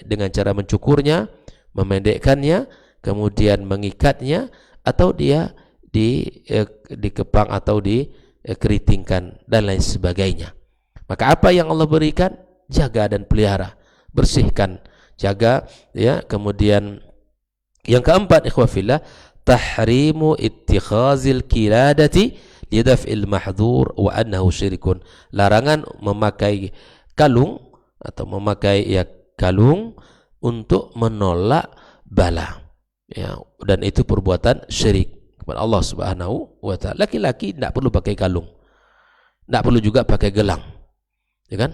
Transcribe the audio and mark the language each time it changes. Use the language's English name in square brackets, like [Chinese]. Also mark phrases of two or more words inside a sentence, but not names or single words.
[Indonesian] Dengan cara mencukurnya, memendekkannya, kemudian mengikatnya, atau dia dikepang atau dikeritingkan dan lain sebagainya. Maka apa yang Allah berikan, jaga dan pelihara, bersihkan, jaga, ya. Kemudian yang keempat, [Arabic] إخوة في الله, تحريم اتخاذ القلادة لدفع المحذور وأنه شرك. [Indonesian] Larangan memakai kalung atau memakai kalung untuk menolak bala, ya, dan itu perbuatan syirik kepada Allah [Arabic] سبحانه وتعالى. [Indonesian] Laki-laki tidak perlu pakai kalung, tidak perlu juga pakai gelang, ya kan?